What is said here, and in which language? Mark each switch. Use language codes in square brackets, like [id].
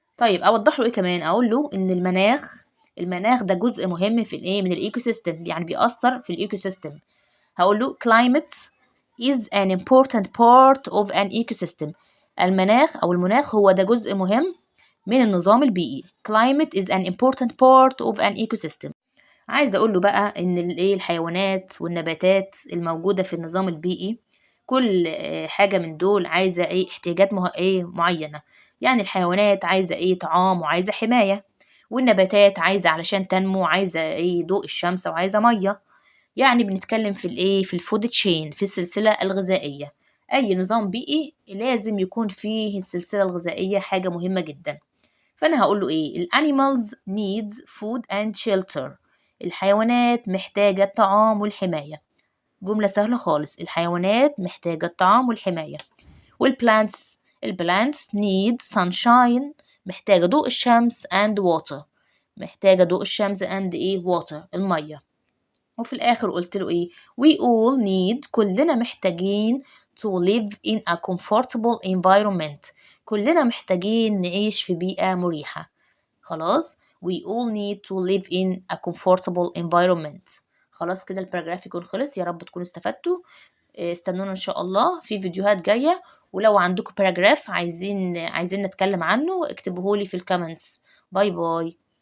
[ar] طيب أوضح له ايه كمان؟ أقول له إن المناخ ده جزء مهم في الايه؟ من الايكو سيستم، يعني بيأثر في الايكو سيستم. هقول له [en] climate is an important part of an ecosystem، [ar] المناخ هو ده جزء مهم من النظام البيئي. [en] climate is an important part of an ecosystem. [ar] عايزة أقول له بقى إن الحيوانات والنباتات الموجودة في النظام البيئي كل حاجة من دول عايزة احتياجات معينة. يعني الحيوانات عايزة طعام وعايزة حماية، والنباتات عايزة علشان تنمو عايزة ضوء الشمس وعايزة مية. يعني بنتكلم في الفود تشين، في السلسلة الغذائية. أي نظام بيئي لازم يكون فيه السلسلة الغذائية حاجة مهمة جدا. فأنا هقول له ال [en] animals needs food and shelter، [ar] الحيوانات محتاجة الطعام والحماية. جملة سهلة خالص، الحيوانات محتاجة الطعام والحماية. البلانتس [en] need sunshine، [ar] محتاجة ضوء الشمس [en] and water، [ar] محتاجة ضوء الشمس [en] and water [ar] المية. وفي الآخر قلت له [en] we all need، [ar] كلنا محتاجين [en] to live in a comfortable environment، [ar] كلنا محتاجين نعيش في بيئة مريحة. خلاص. [en] we all need to live in a comfortable environment. [ar] خلاص كده الباراجراف يكون خلص. يا رب تكونوا استفدتوا. استنونا ان شاء الله في فيديوهات جاية. ولو عندكم باراجراف عايزين نتكلم عنه اكتبوهولي في الكومنتس. باي باي.